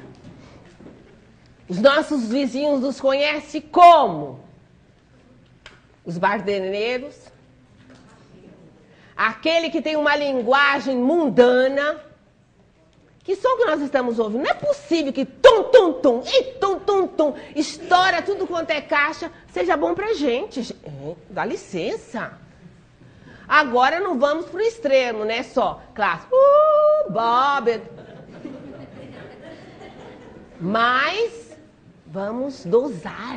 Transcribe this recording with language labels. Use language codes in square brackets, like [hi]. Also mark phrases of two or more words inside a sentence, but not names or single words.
[pt] Os nossos vizinhos nos conhecem como? Os barderneiros. Aquele que tem uma linguagem mundana. Que som que nós estamos ouvindo? Não é possível que tum, tum, tum, e tum, tum, tum, estoura tudo quanto é caixa, seja bom pra gente. Dá licença. Agora não vamos pro extremo, né? Só clássico. Bob. Mas vamos dosar.